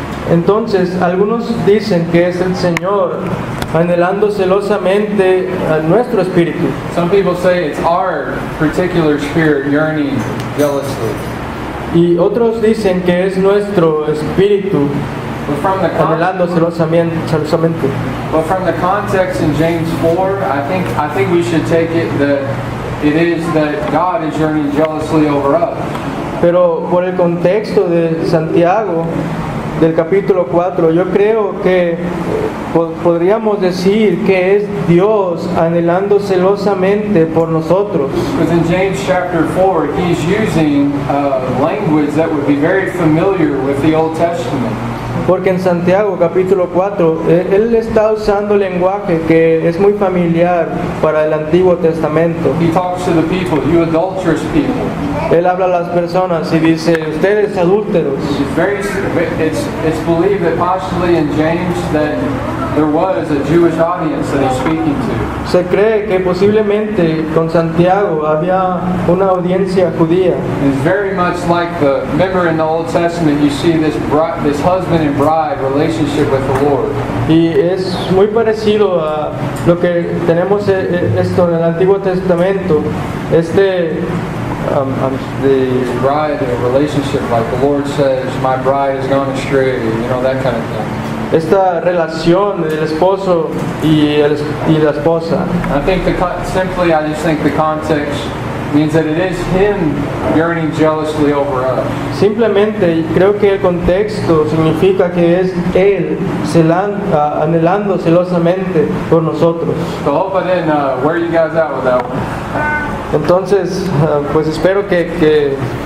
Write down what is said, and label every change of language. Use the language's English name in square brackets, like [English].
[Spanish] Entonces, algunos dicen que es el Señor anhelando celosamente a nuestro espíritu. [English] Some people say it's our particular spirit yearning jealously. [Spanish] Y otros dicen que es nuestro espíritu [English] But from the [Spanish] anhelando celosamente. [English] But from the context in James 4, I think we should take it that it is that God is yearning jealously over us. [Spanish] Pero por el contexto de Santiago, del capítulo 4, yo creo que podríamos decir que es Dios anhelando celosamente por nosotros. [English] Because in James chapter 4, he's using language that would be very familiar with the Old Testament. [Spanish] Porque en Santiago capítulo 4, él está usando lenguaje que es muy familiar para el Antiguo Testamento. [English] He talks to the people, you adulterous people. [Spanish] Él habla a las personas y dice, ustedes adúlteros. [English] It's believed that possibly in James that there was a Jewish audience that he's speaking to. [Spanish] Se cree que posiblemente con Santiago había una audiencia judía. [English] It's very much like remember in the Old Testament you see this husband and bride relationship with the Lord. [Spanish] Y es muy parecido a lo que tenemos esto en el Antiguo Testamento, the [English] bride in a relationship like the Lord says, my bride has gone astray, that kind of thing. [Spanish] Esta relación del esposo y la esposa. [English] I think I just think the context means that it is Him yearning jealously over us. [Spanish] Simplemente creo que el contexto significa que es Él anhelando celosamente por nosotros. [English] So I hope I didn't wear you guys out with that one. [Spanish] Entonces, pues espero que